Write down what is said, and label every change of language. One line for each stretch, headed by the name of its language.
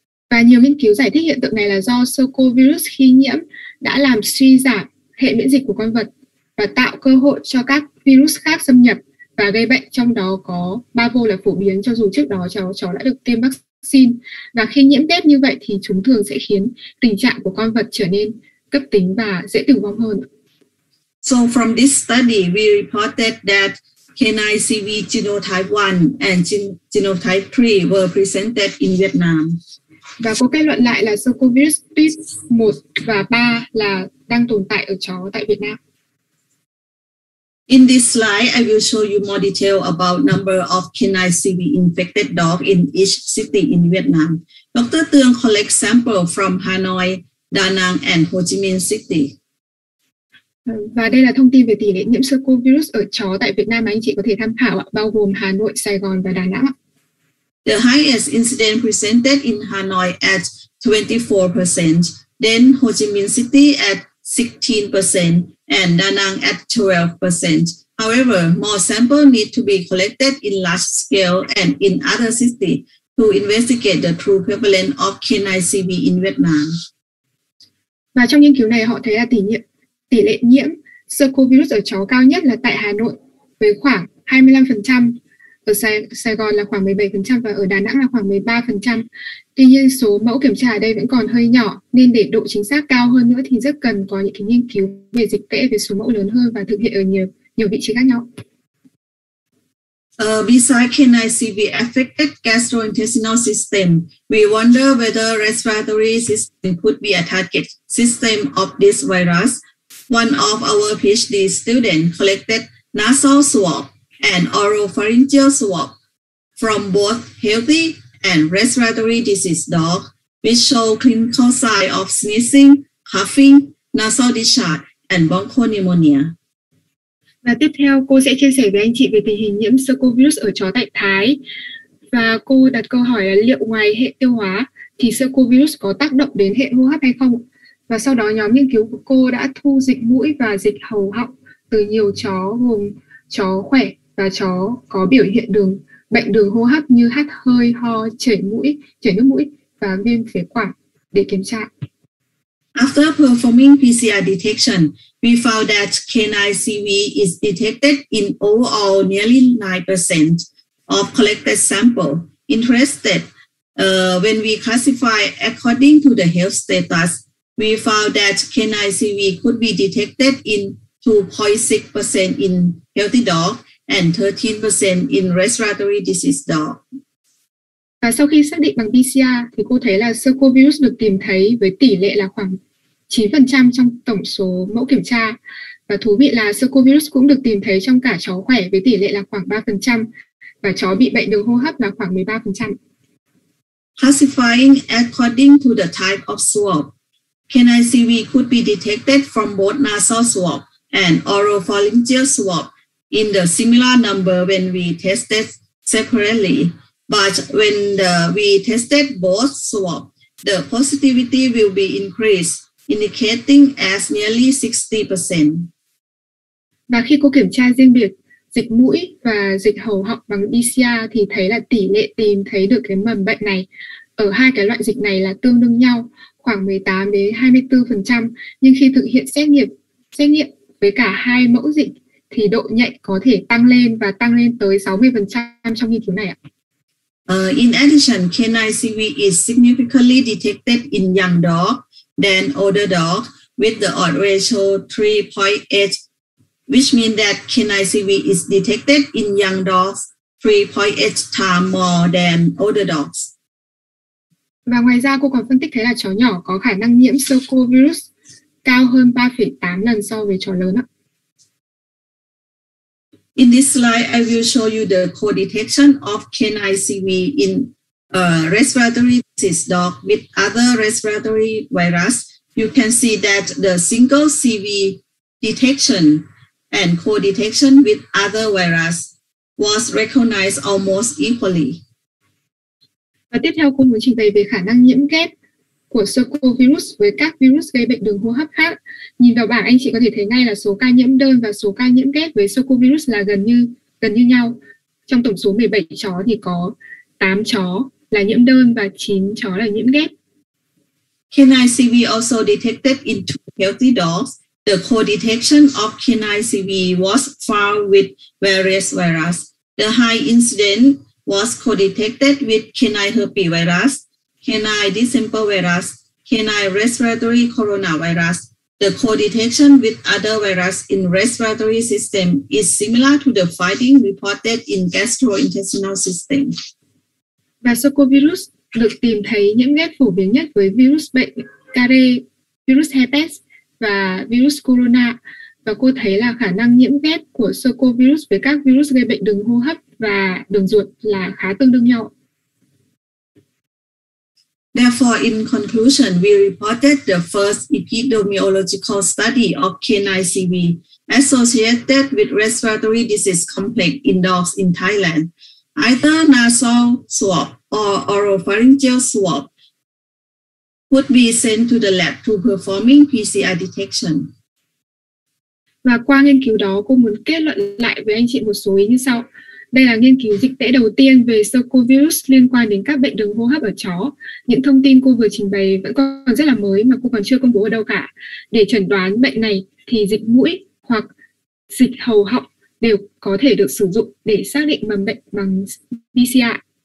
Vietnamese: Và nhiều nghiên cứu giải thích hiện tượng này là do Sarcovirus khi nhiễm đã làm suy giảm hệ miễn dịch của con vật và tạo cơ hội cho các virus khác xâm nhập và gây bệnh, trong đó có Parvo là phổ biến cho dù trước đó chó đã được tiêm vaccine. Và khi nhiễm ghép như vậy thì chúng thường sẽ khiến tình trạng của con vật trở nên cấp tính và dễ tử vong hơn.
English: So from this study, we reported that canine CV genotype 1 and genotype 3 were presented in Vietnam.
Vietnamese: Và cô kết luận lại là Sarcovirus tuyếp 1 và 3 là đang tồn tại ở chó tại Việt Nam.
English: In this slide, I will show you more detail about number of canine CV infected dogs in each city in Vietnam. Dr. Tương collect sample from Hanoi, Da Nang and Ho Chi Minh City.
Vietnamese: Và đây là thông tin về tỷ lệ nhiễm Sarcovirus ở chó tại Việt Nam mà anh chị có thể tham khảo, bao gồm Hà Nội, Sài Gòn và Đà Nẵng.
English: The highest incidence presented in Hanoi at 24%, then Ho Chi Minh City at 16%, and Da Nang at 12%. However, more samples need to be collected in large scale and in other cities to investigate the true prevalence of canine CV in Vietnam.
Vietnamese: Và trong nghiên cứu này họ thấy là tỷ lệ nhiễm Sarcovirus ở chó cao nhất là tại Hà Nội với khoảng 25%, ở Sài Gòn là khoảng 17% và ở Đà Nẵng là khoảng 13%. Tuy nhiên số mẫu kiểm tra ở đây vẫn còn hơi nhỏ, nên để độ chính xác cao hơn nữa thì rất cần có những cái nghiên cứu về dịch tễ với số mẫu lớn hơn và thực hiện ở nhiều vị trí khác nhau.
English: Besides canine CV affected gastrointestinal system, we wonder whether respiratory system could be a target system of this virus. One of our PhD students collected nasal swab and oropharyngeal swab from both healthy and respiratory disease dogs, which show clinical signs of sneezing, coughing, nasal discharge, and bronchopneumonia.
Vietnamese: Và tiếp theo cô sẽ chia sẻ với anh chị về tình hình nhiễm Sarcovirus ở chó tại Thái. Và cô đặt câu hỏi là liệu ngoài hệ tiêu hóa thì Sarcovirus có tác động đến hệ hô hấp hay không? Và sau đó nhóm nghiên cứu của cô đã thu dịch mũi và dịch hầu họng từ nhiều chó gồm chó khỏe và chó có biểu hiện bệnh đường hô hấp như hắt hơi, ho, chảy nước mũi và viêm phế quản để kiểm tra.
English: After performing PCR detection, we found that canine CV is detected in overall nearly 9% of collected sample. Interested, when we classify according to the health status, we found that canine CV could be detected in 2.6% in healthy dog and 13% in respiratory disease dog.
Vietnamese: Và sau khi xác định bằng PCR thì cô thấy là Sarcovirus được tìm thấy với tỷ lệ là khoảng 9% trong tổng số mẫu kiểm tra. Và thú vị là Sarcovirus cũng được tìm thấy trong cả chó khỏe với tỷ lệ là khoảng 3% và chó bị bệnh đường hô hấp là khoảng 13%.
English: Classifying according to the type of swab, canine CV could be detected from both nasal swab and oropharyngeal swab in the similar number when we tested separately. But when we tested both swabs, the positivity will be increased, indicating as nearly 60%.
Vietnamese: Và khi cô kiểm tra riêng biệt dịch mũi và dịch hầu họng bằng PCR thì thấy là tỷ lệ tìm thấy được cái mầm bệnh này ở hai cái loại dịch này là tương đương nhau, khoảng 18 đến 24%. Nhưng khi thực hiện xét nghiệm với cả hai mẫu dịch thì độ nhạy có thể tăng lên tới 60% trong nghiên cứu này ạ.
English: In addition, canine CV is significantly detected in young dogs than older dogs with the odds ratio 3.8, which means that canine CV is detected in young dogs 3.8 times more than older dogs.
Vietnamese: Và ngoài ra cô còn phân tích thấy là chó nhỏ có khả năng nhiễm Sarcovirus cao hơn 3,8 lần so với chó lớn ạ.
English: In this slide, I will show you the co-detection of canine CV in respiratory disease dog with other respiratory virus. You can see that the single CV detection and co-detection with other virus was recognized almost equally.
Vietnamese: Và tiếp theo cô muốn trình bày về khả năng nhiễm ghép của Sarcovirus với các virus gây bệnh đường hô hấp khác. Nhìn vào bảng anh chị có thể thấy ngay là số ca nhiễm đơn và số ca nhiễm ghép với Sarcovirus là gần như nhau. Trong tổng số 17 chó thì có 8 chó là nhiễm đơn và 9 chó là nhiễm ghép.
English: Canine CV also detected in 2 healthy dogs. The co-detection of canine CV was found with various virus. The high incidence was co-detected with canine herpes virus, canine distemper virus, canine respiratory coronavirus. The co-detection with other virus in respiratory system is similar to the finding reported in gastrointestinal system.
Vietnamese: Và Sarcovirus được tìm thấy nhiễm ghép phổ biến nhất với virus bệnh Care, virus herpes và virus corona. Và cô thấy là khả năng nhiễm ghép của Sarcovirus với các virus gây bệnh đường hô hấp và đường ruột là khá tương đương nhau.
English: Therefore, in conclusion, we reported the first epidemiological study of canine CV associated with respiratory disease complex in dogs in Thailand. Either nasal swab or oropharyngeal swab would be sent to the lab to performing PCR detection.
Vietnamese: Và qua nghiên cứu đó, cô muốn kết luận lại với anh chị một số ý như sau. Đây là nghiên cứu dịch tễ đầu tiên về Sarcovirus liên quan đến các bệnh đường hô hấp ở chó. Những thông tin cô vừa trình bày vẫn còn rất là mới mà cô còn chưa công bố ở đâu cả. Để chẩn đoán bệnh này thì dịch mũi hoặc dịch hầu họng đều có thể được sử dụng để xác định mầm bệnh bằng PCR.